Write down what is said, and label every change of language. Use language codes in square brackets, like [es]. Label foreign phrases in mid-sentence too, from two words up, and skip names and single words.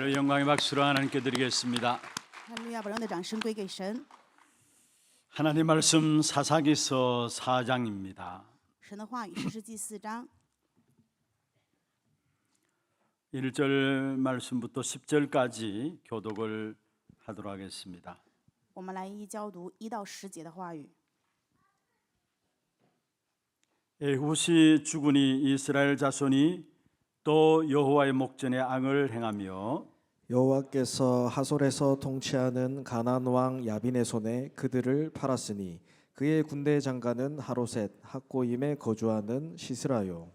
[ko] 영광의 박수를 하나님께 드리겠습니다. [zh] 哈利路亚，把荣耀的掌声归给神。 [ko] 하나님 말씀 사사기서 4장입니다. [zh] 神的话语，士师记4章 [ko] 1절 말씀부터 10절까지 교독을 하도록 하겠습니다. [zh] 我们来一一教读1到10节的话语。 [ko] 에훗이 죽으니 이스라엘 자손이 또 여호와의 목전에 앙을 행하며 여호와께서 하솔에서 통치하는 가나안 왕 야빈의 손에 그들을 팔았으니 그의 군대 장관은 하로셋 학고임에 거주하는 시스라요.